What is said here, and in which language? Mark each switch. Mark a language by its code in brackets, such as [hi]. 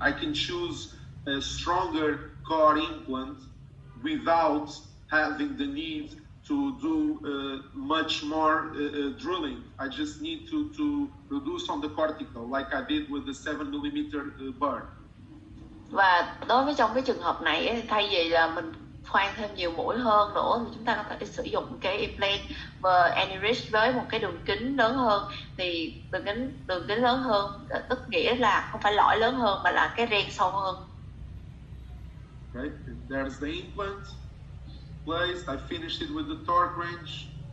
[en] I can choose a stronger core implant without having the need to do much more drilling. I just need to reduce on the cortical, like I did with the 7mm burr. [vi] Và đối với trong cái trường hợp này ấy, thay vì là mình khoan thêm nhiều mũi hơn nữa thì chúng ta có thể sử dụng cái implant và enrich với một cái đường kính lớn hơn. Thì đường kính lớn hơn tức nghĩa là không phải lõi lớn hơn mà là cái ren sâu hơn. [en] Okay, and there's the implant placed. I finished it with the torque wrench.